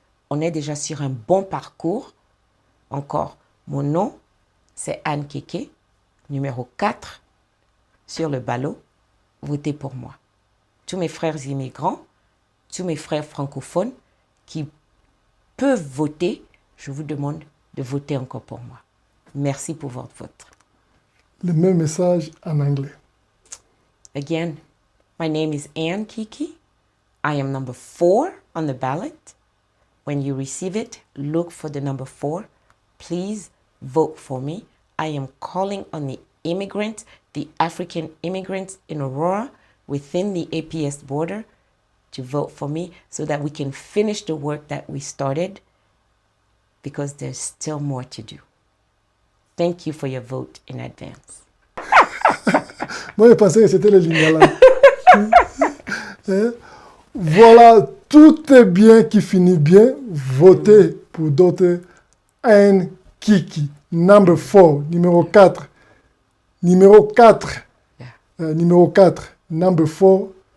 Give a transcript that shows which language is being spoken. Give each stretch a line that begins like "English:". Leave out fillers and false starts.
French: On est déjà sur un bon parcours. Encore, mon nom, c'est Anne Keke, numéro 4 sur le ballot. Votez pour moi. Tous mes frères immigrants, tous mes frères francophones qui peuvent voter, je vous demande de voter encore pour moi. Merci pour votre vote. Le même message en anglais.
English: Again, my name is Anne Keke. I am number 4 on the ballot. When you receive it, look for the number 4. Please vote for me. I am calling on the immigrants, the African immigrants in Aurora within the APS border to vote for me so that we can finish the work that we started because there's still more to do. Thank you for your vote in advance.
French: Moi, je pensais que c'était le Lingala. Voilà, tout est bien qui finit bien. Votez pour Dr.
English: Anne Keke, number 4,
French: numéro 4. Numéro 4. Numéro 4,
English: number 4.